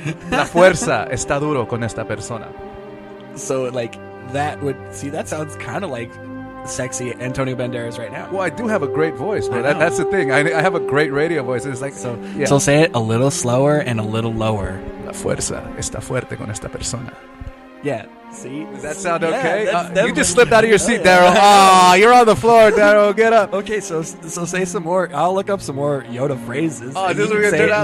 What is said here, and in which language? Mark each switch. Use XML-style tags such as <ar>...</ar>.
<es>La fuerza está duro con esta persona.</es> <en>So, like, that sounds kind of like sexy Antonio Banderas right now. Well, I do have a great voice, man. That's the thing. I have a great radio voice. It's like, so say it a little slower and a little lower.</en> <es>La fuerza está fuerte con esta persona.</es> <en>Yeah. See? Does that sound okay? Yeah, you just slipped out of your seat, Daryl. Oh, you're on the floor, Daryl. Get up. Okay, so say some more. I'll look up some more Yoda phrases. Oh, this is what we're going to do now.</en>